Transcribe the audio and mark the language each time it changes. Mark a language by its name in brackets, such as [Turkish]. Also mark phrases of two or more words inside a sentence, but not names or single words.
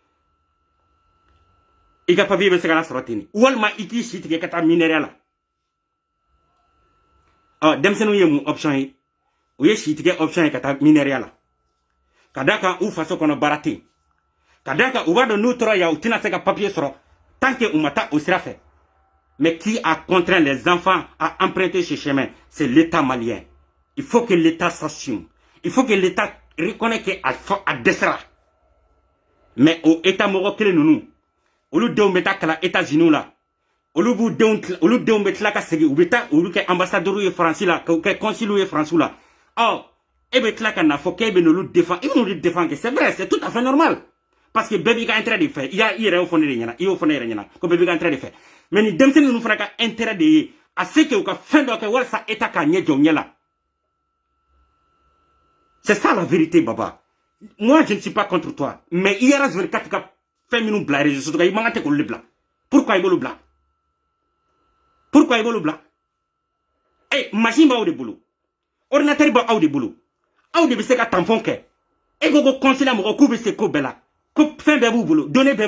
[Bambara] i ka papier bɛ se ka na sɔrɔ ten walima i k'i si tigɛ ka taa minɛriya la denmisɛnninw ye mun option ye u ye si tigɛ option ye ka taa minɛriya la ka d'a kan u faso kɔnɔ baara tɛ yen ka d'a kan u b'a dɔn n'u tora yan u tɛna se ka papier sɔrɔ [French] tant que [Bambara] u ma taa o sira fɛ [French] mais qui a contraint les enfants à emprunter ce chemin c'est l'État malien il faut que l'État s'assume il faut que l'État reconnaisse qu'à [Bambara] dɛsɛra [French] mais au État [Bambara] mɔgɔ kelen ninnu olu denw bɛ taa kalan États-Unis la olu denw bɛ tila ka segin u bɛ taa olu kɛ ambassadeur ye France la k'u kɛ consul ye France la e bɛ tila ka na fɔ k'e bɛ n'olu défend i bɛ n'olu défend [French] que c'est vrai c'est tout à fait normal parce que [Bambara] bɛɛ b'i ka intérêt de fɛ i yɛrɛ y'o fɔ ne de ɲɛna i y'o fɔ ne yɛrɛ ɲɛna ko bɛɛ b'i ka intérêt de fɛ mais ni denmisɛnnin ninnu fana ka intérêt de ye a se que u ka fɛn dɔ kɛ walasa État k'a ɲɛ jɔ u ɲɛ la [French] c'est ça la vérité baba moi je ne suis pas contre toi mais IRS 24 [Bambara] ka fɛn minnu bila [French] réseaux sociaux [Bambara] kan i man kan tɛ k'olu de bila pourquoi i b'olu bila pourquoi i b'olu bila machine b'aw de bolo ordinateur b'aw de bolo aw de bɛ se ka tampon kɛ e ko ko consulat mɔgɔ k'u bɛ se ko bɛɛ la ko fɛn bɛɛ b'u bolo données bɛɛ